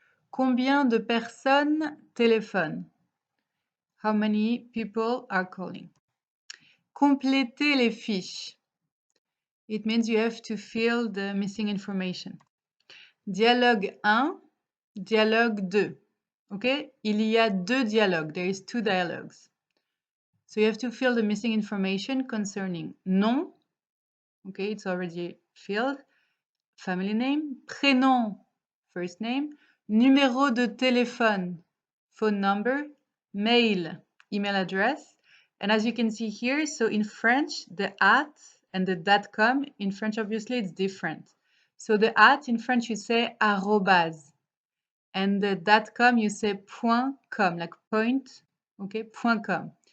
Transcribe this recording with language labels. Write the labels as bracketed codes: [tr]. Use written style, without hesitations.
[fr] Combien de personnes téléphonent? [en] How many people are calling? [fr] Compléter les fiches. [en] It means you have to fill the missing information. Dialogue 1, dialogue 2. Okay? [fr] Il y a deux dialogues. [en] There is two dialogues. So you have to fill the missing information concerning nom. Okay, it's already filled. Family name. Prénom, first name. [fr] Numéro de téléphone, [en] phone number. Mail, email address. And as you can see here, so in French, the at and the .com, in French, obviously, it's different. So the at in French, you say arrobase. And the .com, you say .com, like point, okay, .com.